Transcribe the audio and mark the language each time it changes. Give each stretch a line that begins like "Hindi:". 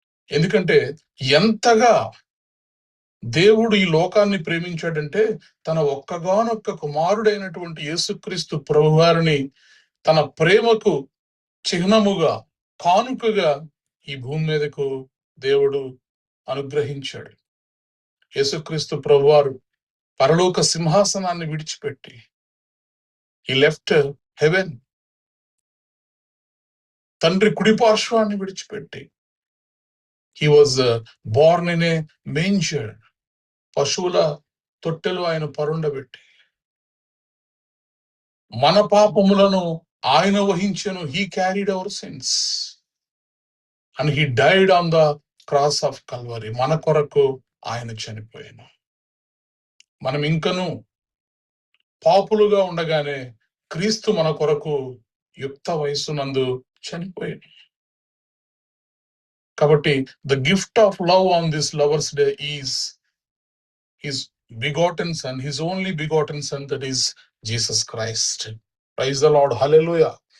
Telugu: ఎందుకంటే ఎంతగా దేవుడు ఈ లోకాన్ని ప్రేమించాడంటే, తన ఒక్కగానొక్క కుమారుడైనటువంటి యేసుక్రీస్తు ప్రభువారిని తన ప్రేమకు చిహ్నముగా, కానుకగా ఈ భూమి మీదకు దేవుడు అనుగ్రహించాడు. యేసుక్రీస్తు ప్రభువారు పరలోక సింహాసనాన్ని విడిచిపెట్టి
English: he left heaven.
Telugu: తండ్రి కుడిపార్శ్వాన్ని విడిచిపెట్టి
English: he was born in a manger.
Telugu: పశువుల తొట్టెలు ఆయన పరుండబెట్టి మన పాపములను ఆయన వహించెను.
English: he carried our sins and he died on the cross of Calvary.
Telugu: మన కొరకు ఆయన చనిపోయాను. మనం ఇంకను పాపులుగా ఉండగానే క్రీస్తు మన కొరకు యుక్త వయస్సునందు చనిపోయాడు. కాబట్టి
English: The gift of love on this lovers day is his begotten son, his only begotten son, that is Jesus Christ. Praise the Lord. Hallelujah.